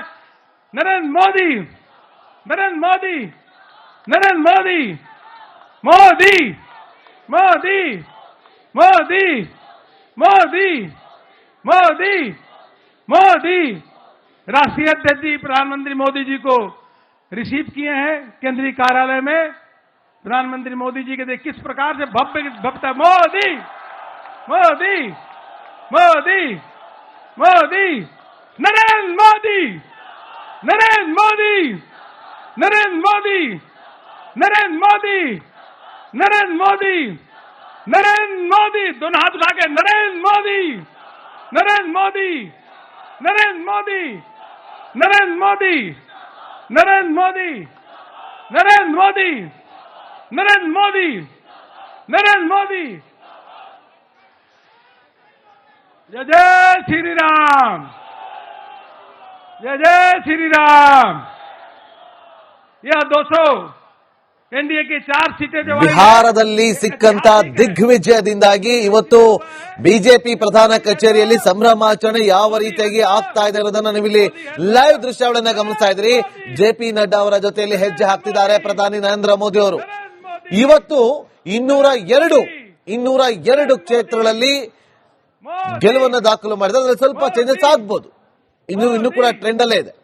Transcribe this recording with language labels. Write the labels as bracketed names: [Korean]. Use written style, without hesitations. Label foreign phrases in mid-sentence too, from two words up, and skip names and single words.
[Hindi] नरेंद्र मोदी नरेंद्र मोदी नरेंद्र मोदी मोदी मोदी मोदी मोदी मोदी मोदी राष्ट्रीय अध्यक्ष जी प्रधानमंत्री मोदी जी को रिसीव किए हैं केंद्रीय कार्यालय में. प्रधानमंत्री मोदी जी के देख किस प्रकार से भव्य मोदी मोदी मोदी मोदी नरेंद्र मोदी नरेंद्र मोदी नरेंद्र मोदी नरेंद्र मोदी नरेंद्र मोदी नरेंद्र मोदी दोनों हाथ उठा के नरेंद्र मोदी नरेंद्र मोदी नरेंद्र मोदी नरेंद्र मोदी नरेंद्र मोदी नरेंद्र मोदी नरेंद्र मोदी नरेंद्र मोदी जय जय श्री राम जय जय श्री राम. यह 200 एनडीए की 4 सीटें जो [Kannada] ಬಿಹಾರದಲ್ಲಿ ಸಿಕ್ಕಂತ ದಿಗ್ವಿಜಯದಿಂದಾಗಿ ಇವತ್ತು ಬಿಜೆಪಿ ಪ್ರಧಾನ ಕಚೇರಿಯಲ್ಲಿ ಸಂಭ್ರಮಾಚರಣೆ ಯಾವ ರೀತಿಯಾಗಿ ಆಗ್ತಾ ಇದೆ ಅನ್ನೋದನ್ನ ನೀವಿಲ್ಲಿ ಲೈವ್ ದೃಶ್ಯಾವಳಿಯನ್ನ ಗಮನಿಸ್ತಾ ಇದ್ರಿ. ಜೆಪಿ ನಡ್ಡಾ ಅವರ ಜೊತೆಯಲ್ಲಿ ಹೆಜ್ಜೆ ಹಾಕ್ತಿದ್ದಾರೆ ಪ್ರಧಾನಿ ನರೇಂದ್ರ ಮೋದಿ ಅವರು. ಇವತ್ತು 202 ಕ್ಷೇತ್ರಗಳಲ್ಲಿ ಗೆಲುವನ್ನು ದಾಖಲು ಮಾಡಿದ್ರೆ ಅದರಲ್ಲಿ ಸ್ವಲ್ಪ ಚೇಂಜಸ್ ಆಗ್ಬಹುದು, ಇನ್ನು ಕೂಡ ಟ್ರೆಂಡ್ ಅಲ್ಲೇ ಇದೆ.